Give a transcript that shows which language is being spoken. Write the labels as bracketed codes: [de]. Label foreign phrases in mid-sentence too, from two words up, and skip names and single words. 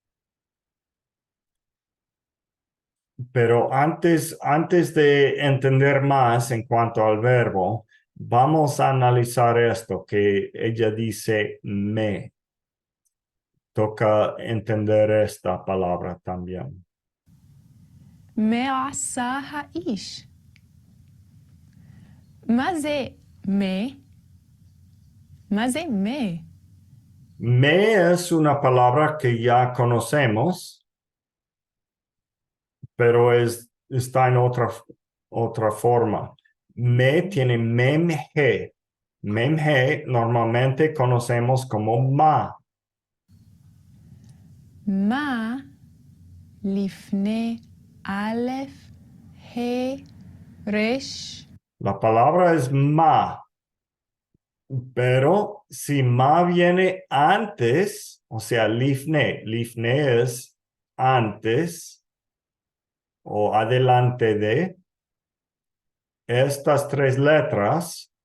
[es] Pero antes de entender más en cuanto al verbo, vamos a analizar esto que ella dice me. Toca entender esta palabra también. [he] מה עשה האיש? מה זה מה? מה זה מה? [es] Me es una palabra que ya conocemos, pero está en otra forma. Me tiene memhe. Memhe normalmente conocemos como ma. [he] מה לפני א', ה', ר'? [es] La palabra es ma, pero si ma viene antes, o sea, lifne es antes o adelante de estas tres letras,